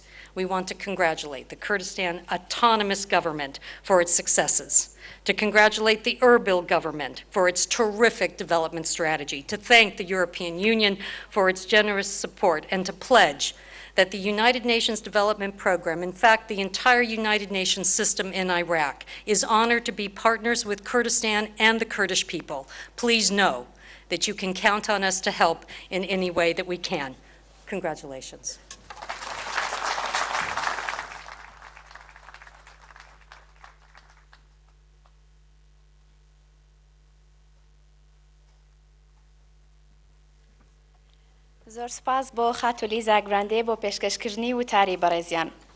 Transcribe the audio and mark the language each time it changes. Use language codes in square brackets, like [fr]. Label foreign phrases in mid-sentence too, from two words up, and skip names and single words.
[en] We want to congratulate the Kurdistan Autonomous Government for its successes, to congratulate the Erbil government for its terrific development strategy, to thank the European Union for its generous support, and to pledge that the United Nations Development Program, in fact, the entire United Nations system in Iraq, is honored to be partners with Kurdistan and the Kurdish people. Please know that you can count on us to help in any way that we can. Congratulations. [ckb] زۆر سپاس بۆ خاتولی زاگراندێ بۆ پێشکەشکردنی وتاری بەڕێزیان.